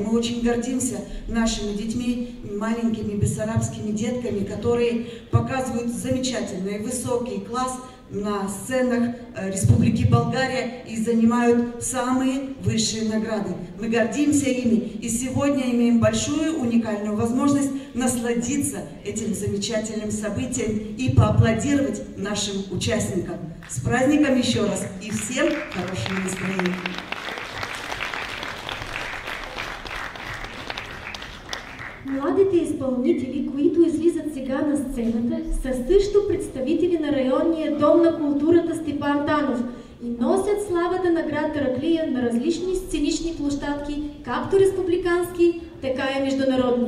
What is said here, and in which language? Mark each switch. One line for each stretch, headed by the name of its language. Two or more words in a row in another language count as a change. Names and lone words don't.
Russian: Мы очень гордимся нашими детьми, маленькими бессарабскими детками, которые показывают замечательный высокий класс на сценах Республики Болгария и занимают самые высшие награды. Мы гордимся ими и сегодня имеем большую уникальную возможность насладиться этим замечательным событием и поаплодировать нашим участникам. С праздником еще раз и всем хорошего настроения!
Bulgarian: Младите изпълнители, които излизат сега на сцената, са също представители на районния дом на културата Степан Танов и носят славата на град Тараклия на различни сценични площадки, както республикански, така и международни.